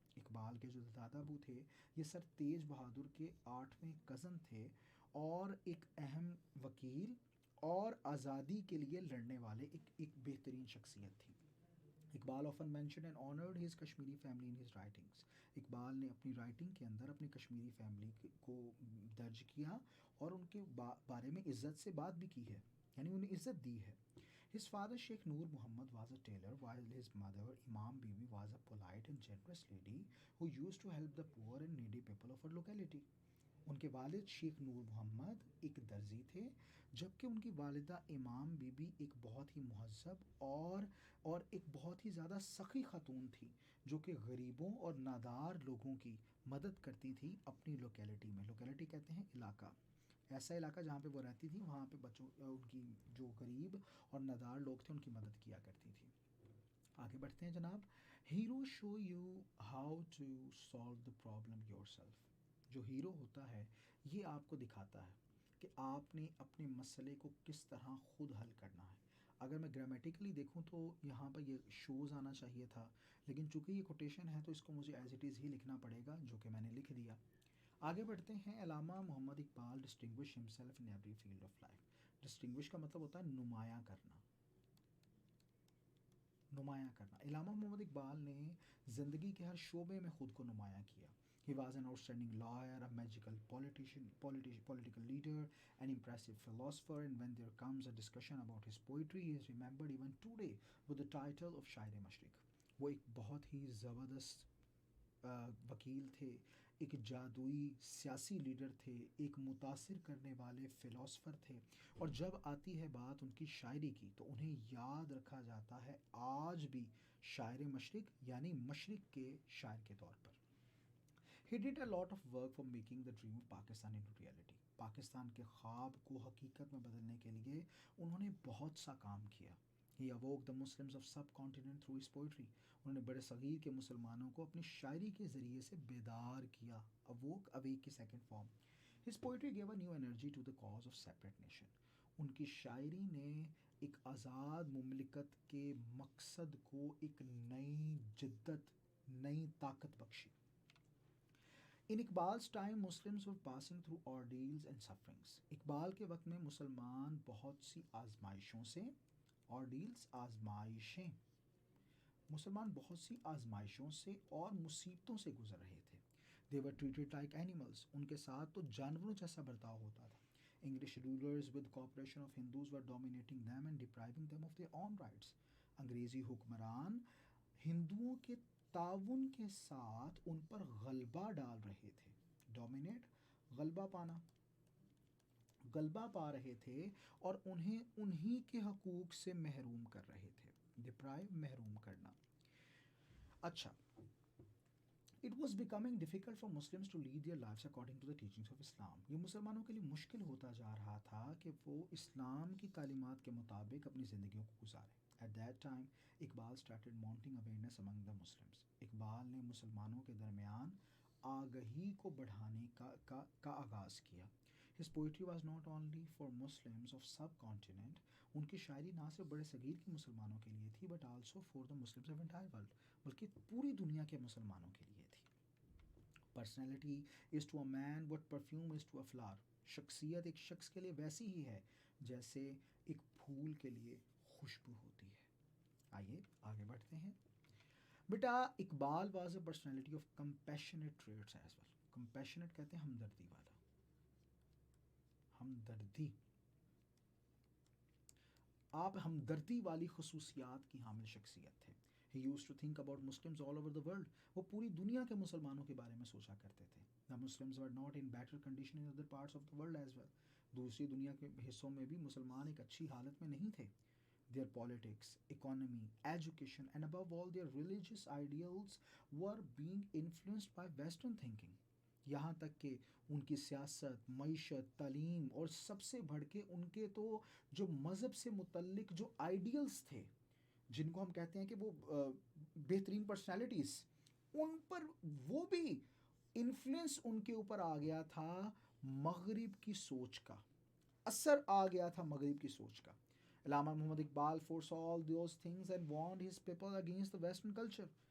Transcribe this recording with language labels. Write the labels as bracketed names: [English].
[Urdu] اقبال کے جو دادا ابو تھے یہ سر تیج بہادر کے 8ویں کزن تھے اور ایک اہم وکیل اور آزادی کے لیے لڑنے والے ایک بہترین شخصیت تھی. [English] Iqbal often mentioned and honored his Kashmiri family in his writings. [Urdu] Iqbal نے اپنی رائٹنگ کے اندر اپنی کشمیری فیملی کو درج کیا اور ان کے بارے میں عزت سے بات بھی کی ہے، یعنی انہیں عزت دی ہے. [English] His father Sheikh Noor Muhammad was a tailor while his mother Imam Bibi was a polite and generous lady who used to help the poor and needy people of her locality. [Urdu] ان کے والد شیخ نور محمد ایک درزی تھے جبکہ ان کی والدہ امام be be ایک بہت ہی مہذب اور ایک بہت ہی زیادہ سخی خاتون تھی جو کہ غریبوں اور نادار لوگوں کی مدد کرتی تھی اپنی لوکیلٹی میں. لوکیلٹی کہتے ہیں علاقہ. ایسا علاقہ جہاں پہ وہ رہتی تھی وہاں پہ بچوں ان کی جو غریب اور نادار لوگ تھے ان کی مدد کیا کرتی تھی. آگے بڑھتے ہیں جناب. [English] Hero show you how to solve the problem yourself. [Urdu] جو ہیرو ہوتا ہے یہ آپ کو دکھاتا ہے کہ آپ نے اپنے مسئلے کو کس طرح خود حل کرنا ہے. اگر میں گرامیٹیکلی دیکھوں تو یہاں پر یہ شوز آنا چاہیے تھا، لیکن چونکہ یہ کوٹیشن ہے تو اس کو مجھے [English] as it is [Urdu] ہی لکھنا پڑے گا، جو کہ میں نے لکھ دیا. آگے بڑھتے ہیں. [English] Allama Muhammad Iqbal distinguish himself in every field of life. [Urdu] Distinguish کا مطلب ہوتا ہے نمایاں کرنا. نمایاں کرنا. علامہ محمد اقبال نے زندگی کے ہر شعبے میں خود کو نمایاں کیا. [English] He was an outstanding lawyer, a magical political leader, an impressive philosopher, and when there comes a discussion about his poetry, he is remembered even today with the title of Shair-e Mashriq. [Urdu] وہ ایک بہت ہی زبردست وکیل تھے، ایک جادوئی سیاسی leader تھے، ایک متاثر کرنے والے فلاسفر تھے، اور جب آتی ہے بات ان کی شاعری کی تو انہیں یاد رکھا جاتا ہے آج بھی شاعر مشرق یعنی مشرق کے شاعر کے طور پر. [English] He did a lot of work for making the dream of Pakistan into reality. [Urdu] Pakistan کے خواب کو حقیقت میں بدلنے کے لیے انہوں نے بہت سا کام کیا. [English] He awoke the Muslims of subcontinent through his poetry. [Urdu] انہوں نے بڑے صغیر کے مسلمانوں کو اپنی شاعری کے ذریعے سے بیدار کیا. [English] Awoke, awake کی second form. His poetry gave a new energy to the cause of separate nation. [Urdu] ان کی شاعری نے ایک آزاد مملکت کے مقصد کو ایک نئی جدت، نئی طاقت بخشی. [English] In Iqbal's time, Muslims were passing through ordeals and sufferings. [Urdu] Iqbal کے وقت میں مسلمان بہت سی آزمائشوں سے، ordeals آزمائشیں، مسلمان بہت سی آزمائشوں سے اور مصیبتوں سے گزر رہے تھے. [English] They were treated like animals. [Urdu] ان کے ساتھ تو جانوروں جیسا برتاؤ ہوتا تھا. [English] English rulers with cooperation of Hindus were dominating them and depriving them of their own rights. [Urdu] انگریزی حکمران ہندوؤں کے تعاون کے ساتھ ان پر غلبہ ڈال رہے تھے. ڈومینیٹ، غلبہ پانا، غلبہ پا رہے تھے اور انہیں انہی کے حقوق سے محروم کر رہے تھے. ڈپرائیو، محروم کرنا. اچھا. [English] It was becoming difficult for Muslims to lead their lives according to the teachings of Islam. [Urdu] یہ مسلمانوں کے لیے مشکل ہوتا جا رہا تھا کہ وہ اسلام کی تعلیمات کے مطابق اپنی زندگیوں کو گزاریں. [English] At that time, Iqbal started mounting awareness among the Muslims. [Urdu] Iqbal نے مسلمانوں کے درمیان آگہی کو بڑھانے کا آغاز کیا. [English] His poetry was not only for Muslims of subcontinent. [Urdu] ان کی شاعری نہ صرف بڑے صغیر کے مسلمانوں کے لیے تھی [English] but also for the Muslims of entire world. [Urdu] بلکہ پوری دنیا کے مسلمانوں کے لیے تھی. [English] Personality is to a man what perfume is to a flower. [Urdu] شخصیت ایک شخص کے لیے ویسی ہی ہے جیسے ایک پھول کے لیے خوشبو ہوتی ہے. آئیے آگے بڑھتے ہیں. بیٹا [English] Iqbal was a personality of compassionate traits as well. [Urdu] Compassionate کہتے ہیں ہمدردی والا، ہمدردی. آپ ہمدردی والی خصوصیات کی حامل شخصیت تھے. [English] He used to think about Muslims all over the world. [Urdu] وہ پوری دنیا کے مسلمانوں کے بارے میں سوچا کرتے تھے. [English] The Muslims were not in better condition in other parts of the world as well. [Urdu] دوسری دنیا کے حصوں میں بھی مسلمان ایک اچھی حالت میں نہیں تھے. [English] Their politics, economy, education and above all their religious ideals were being influenced by Western thinking. [Urdu] یہاں تک کہ ان کی سیاست، معیشت، تعلیم اور سب سے بڑھ کے ان کے تو جو مذہب سے متعلق جو آئیڈیلز تھے، جن کو ہم کہتے ہیں کہ وہ بہترین پرسنالٹیز، ان پر وہ بھی انفلوئنس ان کے اوپر آ گیا تھا مغرب کی سوچ کا، اثر آ گیا تھا مغرب کی سوچ کا. [English] Allama Muhammad Iqbal foresaw all those things and warned his people against the western culture.